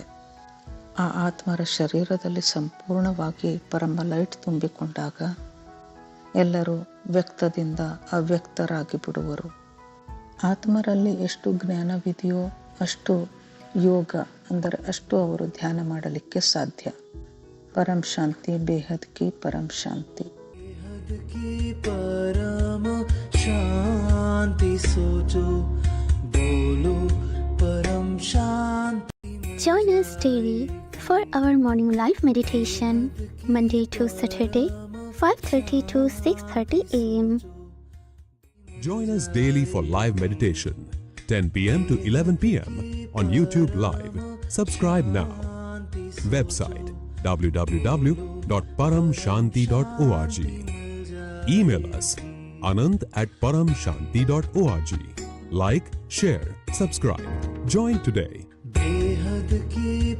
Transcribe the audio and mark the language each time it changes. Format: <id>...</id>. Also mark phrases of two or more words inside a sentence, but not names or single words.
<kn>ಆ ಆತ್ಮರ ಶರೀರದಲ್ಲಿ ಸಂಪೂರ್ಣವಾಗಿ ಪರಮ ಲೈಟ್ ತುಂಬಿಕೊಂಡಾಗ ಎಲ್ಲರೂ ವ್ಯಕ್ತದಿಂದ ಅವ್ಯಕ್ತರಾಗಿ ಬಿಡುವರು. ಆತ್ಮರಲ್ಲಿ ಎಷ್ಟು ಜ್ಞಾನವಿದೆಯೋ ಅಷ್ಟು ಯೋಗ, ಅಂದರೆ ಅಷ್ಟು ಅವರು ಧ್ಯಾನ ಮಾಡಲಿಕ್ಕೆ ಸಾಧ್ಯ.</kn> <hi>परम शांति, बेहद की परम शांति. परम शांति सोचो, बोलो परम शांति.</hi> <en>Join us daily for our morning live meditation, Monday to Saturday, 5:30 to 6:30 a.m. Join us daily for live meditation, 10 p.m. to 11 p.m. on YouTube Live. Subscribe now. Website www.paramshanti.org. Email us anant@paramshanti.org. Like, share, subscribe. Join today.</en> <hi>बेहद की</hi>